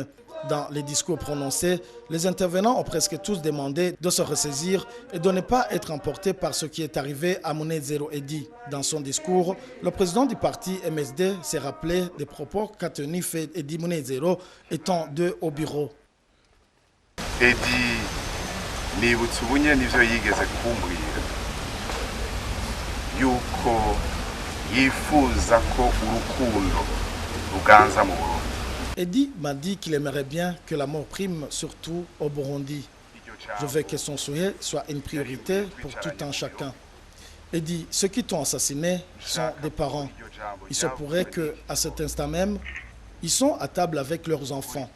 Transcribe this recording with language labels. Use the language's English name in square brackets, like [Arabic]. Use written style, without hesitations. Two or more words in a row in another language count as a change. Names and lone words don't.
[French] Dans les discours prononcés, les intervenants ont presque tous demandé de se ressaisir et de ne pas être emportés par ce qui est arrivé à Munezero Eddy. Dans son discours, le président du parti MSD s'est rappelé des propos qu'a tenus Eddy Munezero étant deux au bureau. [Rundi] Eddy nibutse ubunye nivyo yigeze kumbwira yuko yifuza ko urukundo ruganza mu Burundi. [French] Eddy m'a dit qu'il aimerait bien que la mort prime surtout au Burundi. Je veux que son souhait soit une priorité pour tout un chacun. Eddy, ceux qui t'ont assassiné sont des parents. Il se pourrait qu'à cet instant même, ils sont à table avec leurs enfants.